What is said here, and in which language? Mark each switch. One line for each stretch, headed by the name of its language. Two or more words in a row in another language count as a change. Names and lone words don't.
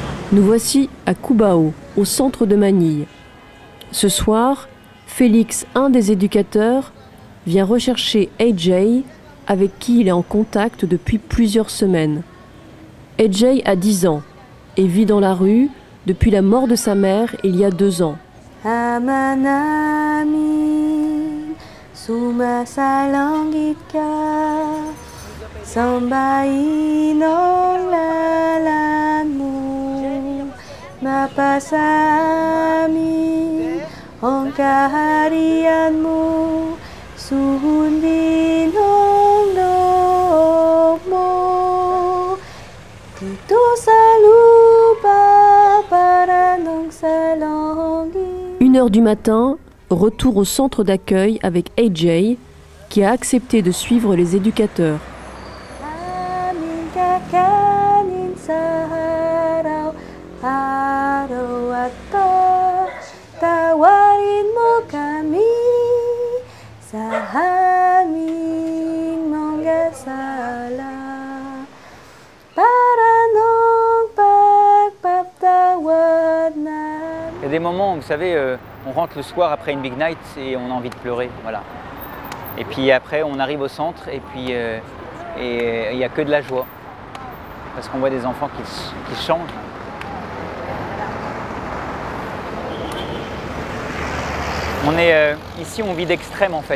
French: Nous voici à Cubao, au centre de Manille. Ce soir, Félix, un des éducateurs, vient rechercher AJ, avec qui il est en contact depuis plusieurs semaines. AJ a 10 ans et vit dans la rue depuis la mort de sa mère il y a 2 ans.
Filipino: Ama namin, sumasalangit ka, sambahin ang lalan mo, mapasamin ang kaharian mo, sundin ang loob mo, dito sa lupa para nung sa langit.
French: 1h du matin, retour au centre d'accueil avec AJ, qui a accepté de suivre les éducateurs.
Filipino: Amin kakanin sa araw-araw at tawarin mo kami sa aming mga sala para nung pagpapatawad namin.
French: Il y a des moments, vous savez, on rentre le soir après une
English: big night
French: et on a envie de pleurer, voilà. Et puis après, on arrive au centre et puis il n'y a que de la joie. Parce qu'on voit des enfants qui changent. Ici, on vit d'extrêmes en fait.